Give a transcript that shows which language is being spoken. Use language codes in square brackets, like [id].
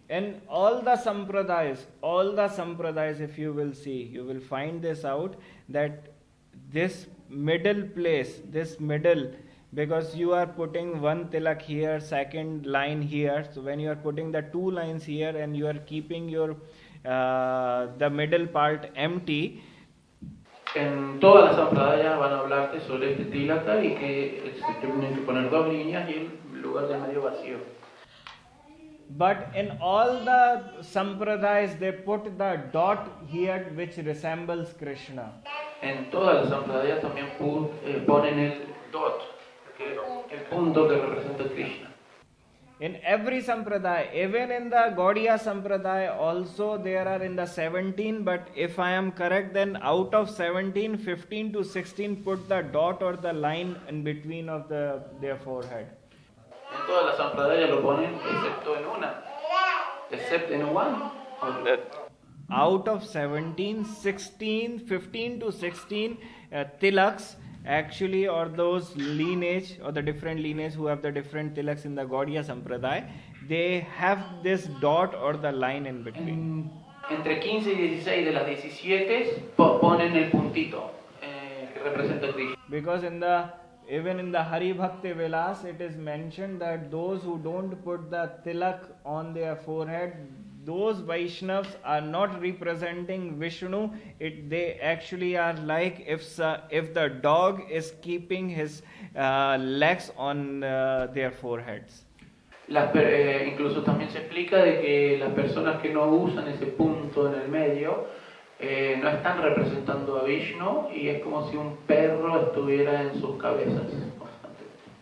[en] And all the sampradayas, if you will see, you will find this out, that this middle place, because you are putting one tilak here, second line here, so when you are putting the two lines here and you are keeping your the middle part empty. [es] En todas las sampradayas van a hablarte sobre este tilaka y que se tienen que poner dos líneas y el lugar del medio vacío. [en] But in all the sampradayas they put the dot here which resembles Krishna. [es] En todas las sampradayas también ponen el dot, el punto que representa Krishna. [en] In every sampradaya, even in the Gaudiya sampradaya also there are in the 17, but if I am correct, then out of 17, 15 to 16 put the dot or the line in between of their forehead. [es] En todas las sampradayas lo ponen excepto en una. [en] Except in one. Out of 17, 16, 15 to 16 tilaks actually, or those lineage or the different lineage who have the different tilaks in the Gaudiya Sampradaya, they have this dot or the line in between. [es] Entre 15 y 16 de las 17 ponen el puntito que representa Krishna. [en] Because even in the Hari Bhakti Vilas it is mentioned that those who don't put the tilak on their forehead, those Vaishnavas are not representing Vishnu. They actually are like if the dog is keeping his legs on their foreheads. [es] Incluso también se explica de que las personas que no usan ese punto en el medio no están representando a Vishnu y es como si un perro estuviera en sus cabezas constantemente.